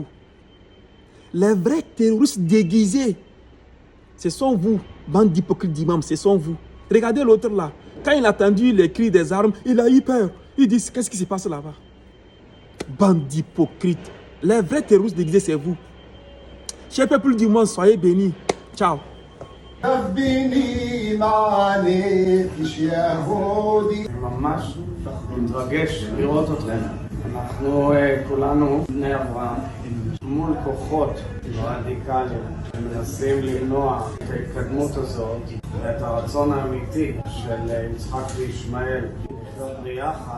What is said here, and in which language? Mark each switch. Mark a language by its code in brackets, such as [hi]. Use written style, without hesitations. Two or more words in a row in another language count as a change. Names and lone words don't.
[fr] Les vrais terroristes déguisés, ce sont vous, bande d'hypocrites d'imams, ce sont vous. Regardez l'autre là, quand il a entendu les cris des armes, il a eu peur. Il dit, qu'est-ce qui se passe là-bas? Bande d'hypocrites. Les vrais terroristes déguisés, c'est vous. Chers peuple du monde, soyez bénis. Ciao. [he] ממש מתרגש לראות אתכם. אנחנו כולנו בני אברהם מול כוחות רדיקליים שמנסים למנוע את ההתקדמות הזאת ואת הרצון האמיתי של יצחק וישמעאל לחיות ביחד.